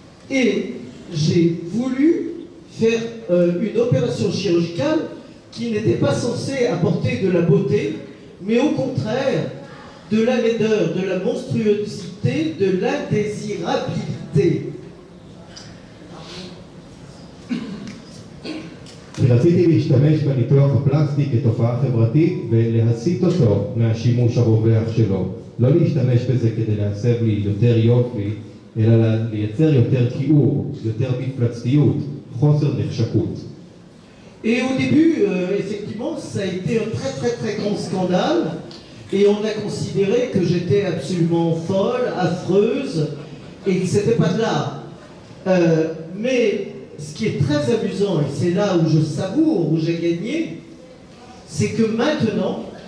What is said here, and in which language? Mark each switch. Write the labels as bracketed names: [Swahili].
[French] Et j'ai voulu faire une opération chirurgicale qui n'était pas censée apporter de la beauté, mais au contraire de la laideur, de la monstruosité, de l'indésirabilité. [Hebrew] רציתי להשתמש בניתוח הפלסטי כתופעה חברתית ולהסיט אותו מהשימוש הרווח שלו. לא להשתמש בזה כדי להסב לי יותר יופי, אלא לייצר יותר כיעור, יותר מפלצתיות, חוסר נחשקות. [French] Et au début, effectivement, ça a été un très très très grand scandale et on a considéré que j'étais absolument folle, affreuse et que c'était pas de l'art. Mais ce qui est très amusant, et c'est là où je savoure, où j'ai gagné, c'est que maintenant,